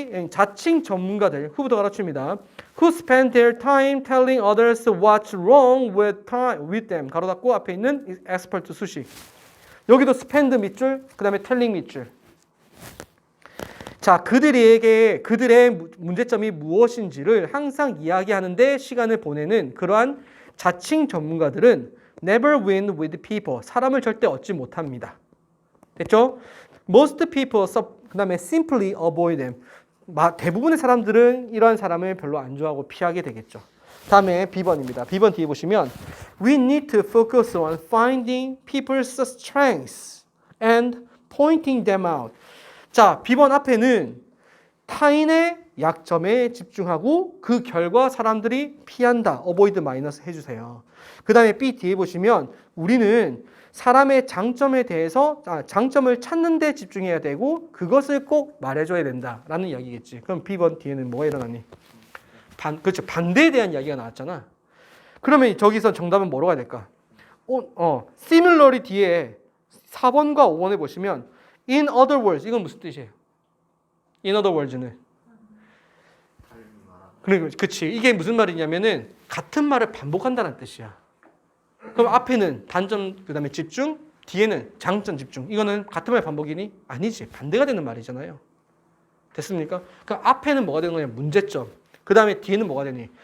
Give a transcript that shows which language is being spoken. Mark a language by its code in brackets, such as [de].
[ko] 자칭 전문가들 후부터 가르칩니다. [en] Who spend their time telling others what's wrong with them. [ko] 가로 닫고 앞에 있는 expert 수식. 여기도 spend 밑줄, 그 다음에 telling 밑줄. 자, 그들에게 그들의 문제점이 무엇인지를 항상 이야기하는데 시간을 보내는 그러한 자칭 전문가들은 [en] never win with people. [ko] 사람을 절대 얻지 못합니다. 됐죠? [en] Most people, [ko] 그 다음에 [en] simply avoid them. [ko] 대부분의 사람들은 이러한 사람을 별로 안 좋아하고 피하게 되겠죠. 다음에 B번입니다. B번 뒤에 보시면 [en] We need to focus on finding people's strengths and pointing them out. [ko] 자, B번 앞에는 타인의 약점에 집중하고 그 결과 사람들이 피한다. avoid 마이너스 해주세요. 그 다음에 B 뒤에 보시면 우리는 사람의 장점에 대해서 장점을 찾는 데 집중해야 되고 그것을 꼭 말해줘야 된다라는 이야기겠지. 그럼 B번 뒤에는 뭐가 일어나니? 그렇죠. 반대에 대한 이야기가 나왔잖아. 그러면 저기서 정답은 뭐로 가야 될까? similarly 뒤에 4번과 5번에 보시면 [en] in other words [ko] 이건 무슨 뜻이에요? [en] in other words [ko] 는 그치. 이게 무슨 말이냐면은 같은 말을 반복한다는 뜻이야. 그럼 앞에는 단점, 그 다음에 집중, 뒤에는 장점 집중. 이거는 같은 말 반복이니? 아니지. 반대가 되는 말이잖아요. 됐습니까? 그럼 앞에는 뭐가 되는 거냐? 문제점. 그 다음에 뒤에는 뭐가 되니?